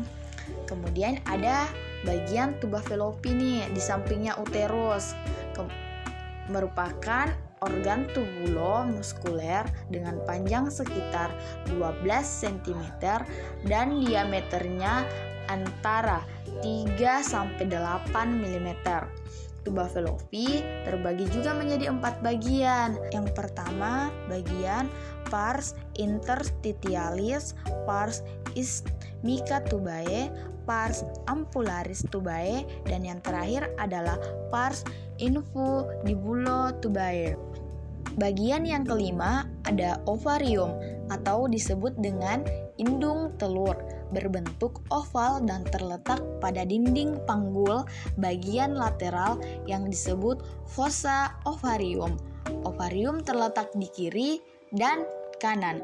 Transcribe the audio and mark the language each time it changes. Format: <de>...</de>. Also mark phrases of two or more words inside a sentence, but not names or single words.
<id>Kemudian ada bagian tuba fallopi nih di sampingnya uterus, merupakan organ tubulo-muskuler dengan panjang sekitar 12 cm dan diameternya antara 3-8 mm. Tuba fallopi terbagi juga menjadi 4 bagian. Yang pertama, bagian</id> <la>pars interstitialis, pars isthmica tubae, pars ampullaris tubae,</la> <id>dan yang terakhir adalah</id> <la>pars infundibulo tubae.</la> <id>Bagian yang kelima ada ovarium atau disebut dengan indung telur, berbentuk oval dan terletak pada dinding panggul bagian lateral yang disebut</id> <la>fossa ovarium.</la> <id>Ovarium terletak di kiri dan kanan.</id>